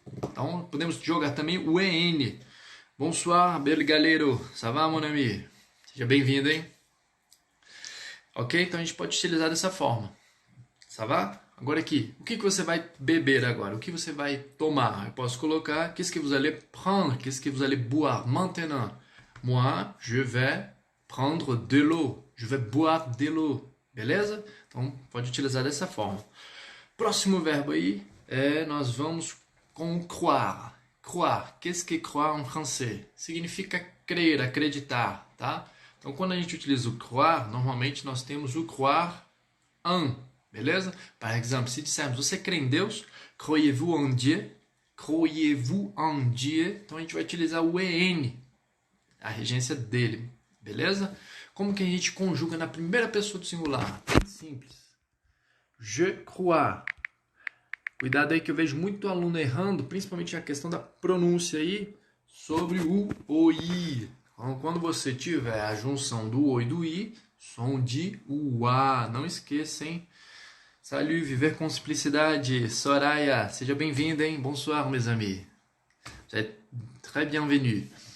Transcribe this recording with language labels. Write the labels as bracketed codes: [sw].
[pt] Então, podemos jogar também o EN. [fr] Bonsoir, bel galero. Ça va, mon ami? [pt] Seja bem-vindo, hein? [fr] Ok? [pt] Então, a gente pode utilizar dessa forma. [fr] Ça va? [pt] Agora aqui, o que você vai beber agora? O que você vai tomar? Eu posso colocar, [fr] qu'est-ce que vous allez prendre? Qu'est-ce que vous allez boire maintenant? Moi, je vais prendre de l'eau. Je vais boire de l'eau. [pt] Beleza? Então, pode utilizar dessa forma. Próximo verbo aí, nós vamos com croire. [fr] Croire. Qu'est-ce que croire en français? [pt] Significa crer, acreditar, tá? Então, quando a gente utiliza o croire, normalmente nós temos o croire en. Beleza? Por exemplo, se dissermos, você crê em Deus? [fr] Croyez-vous en Dieu? Croyez-vous en Dieu? [pt] Então a gente vai utilizar o EN, a regência dele. Beleza? Como que a gente conjuga na primeira pessoa do singular? Simples. [fr] Je crois. [pt] Cuidado aí que eu vejo muito aluno errando, principalmente na questão da pronúncia aí, sobre o OI. Então, quando você tiver a junção do O e do I, som de UA. Não esqueça, hein? [fr] Salut, [pt] viver com simplicidade. Soraya, seja bem-vinda, hein? [fr] Bonsoir, mes amis. Vous êtes très bienvenue.